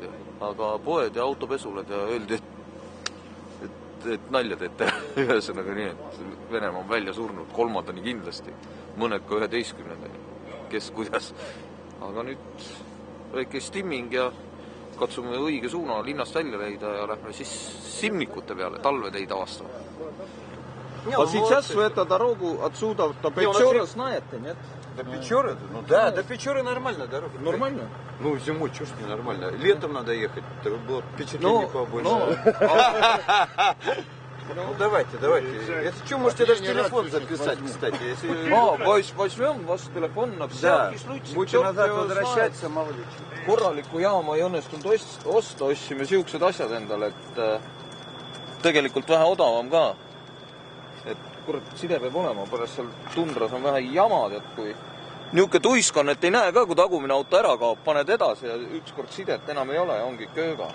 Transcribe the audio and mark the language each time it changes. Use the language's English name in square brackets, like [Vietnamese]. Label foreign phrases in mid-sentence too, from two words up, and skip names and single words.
[Estonian] Aga poed ja autopesulad ja öeldi, et nalja teete. Ühesõnaga nii, et Venemaa on välja surnud, 3. kindlasti. Mõned ka 11. Kes kuidas. Aga nüüd väike stimming ja katsume õige suuna linnast välja leida ja lähme siis Simnikute peale, talveteid avastama. [Russian] Вот сейчас в эту дорогу отсюда до Печоры знаете, нет? До Печоры? Ну да, до Печоры нормальная дорога. Нормально? Ну, зимой, чушь не нормально. Летом надо ехать, было впечатление побольше. Ну, давайте. Если что, можете даже телефон записать, кстати. Возьмем ваш телефон на всякий случай. Будете назад возвращаться, мало ли. [Estonian] Korralikku jaama ei õnnestunud osta, ostsime siuksed asjad endale, et tegelikult vähe odavam ka. Et kurat, side peab olema, pärast seal tundras on vähe jamad, et kui niuke tuisk on, et ei näe ka, kui tagumine auto ära kaob, paned edasi ja ükskord sidet enam ei ole, ongi kööga.